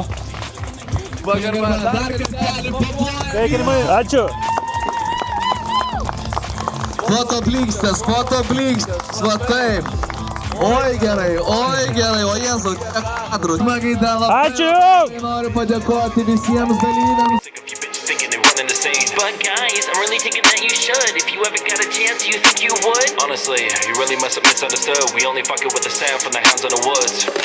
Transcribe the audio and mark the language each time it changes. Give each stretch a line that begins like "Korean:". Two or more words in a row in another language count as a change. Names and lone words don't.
Lithuanian: Pagarba, dar kartelį paplojame. Ačiū. Foto blikstės, va taip. Oi gerai, o Jėzau, kadrų. Ačiū. Noriu padėkoti visiems dalyviams.
English: But guys, I'm really thinking that you should. If you ever got a chance, you think you would? Honestly, you really must have misunderstood. We only fuck it with the sound from the hounds in the woods.